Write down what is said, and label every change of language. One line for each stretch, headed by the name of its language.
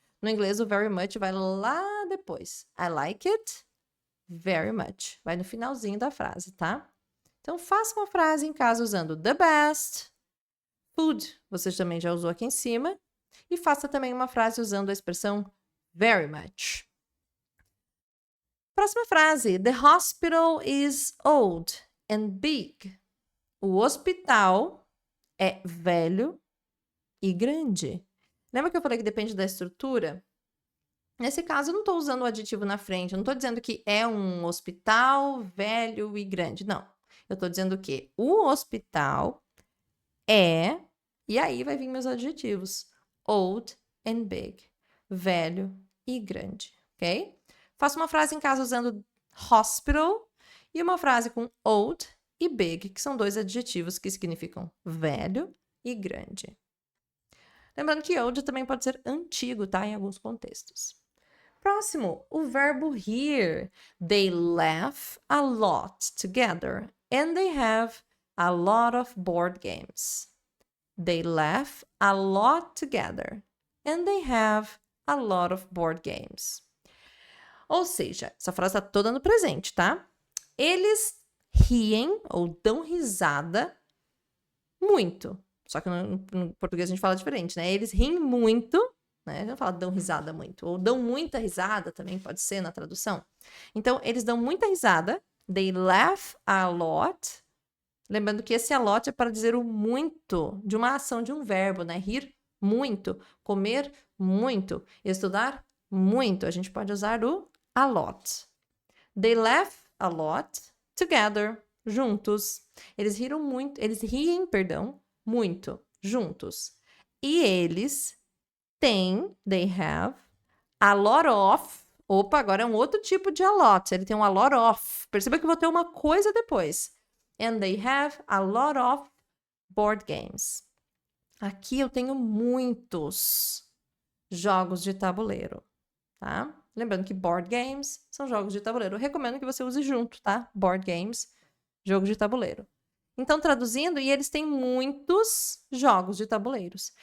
Portuguese: No inglês, o very much vai lá depois.
English: I like it very much.
Portuguese: Vai no finalzinho da frase, tá? Então, faça uma frase em casa usando the best. Food, você também já usou aqui em cima. E faça também uma frase usando a expressão very much. Próxima frase.
English: The hospital is old and big.
Portuguese: O hospital é velho e grande. Lembra que eu falei que depende da estrutura? Nesse caso, eu não estou usando o adjetivo na frente. Eu não estou dizendo que é um hospital velho e grande. Não. Eu estou dizendo que o hospital é... E aí vai vir meus adjetivos.
English: Old and big.
Portuguese: Velho e grande. Ok? Faça uma frase em casa usando hospital e uma frase com old e big, que são dois adjetivos que significam velho e grande. Lembrando que old também pode ser antigo, tá? Em alguns contextos. Próximo, o verbo hear.
English: They laugh a lot together and they have a lot of board games. They laugh a lot together and they have a lot of board games.
Portuguese: Ou seja, essa frase está toda no presente, tá? Eles riem ou dão risada muito. Só que no português a gente fala diferente, né? Eles riem muito, né? Não fala dão risada muito. Ou dão muita risada também pode ser na tradução. Então, eles dão muita risada.
English: They laugh a lot.
Portuguese: Lembrando que esse a lot é para dizer o muito de uma ação, de um verbo, né? Rir muito, comer muito, estudar muito. A gente pode usar o a lot.
English: They laugh a lot together,
Portuguese: juntos. Eles riem, perdão, muito, juntos. E eles têm,
English: they have,
Portuguese: a lot of. Opa, agora é um outro tipo de a lot. Ele tem um a lot of. Perceba que eu vou ter uma coisa depois.
English: And they have a lot of board games.
Portuguese: Aqui eu tenho muitos jogos de tabuleiro, tá? Lembrando que board games são jogos de tabuleiro. Eu recomendo que você use junto, tá? Board games, jogo de tabuleiro. Então, traduzindo, e eles têm muitos jogos de tabuleiros.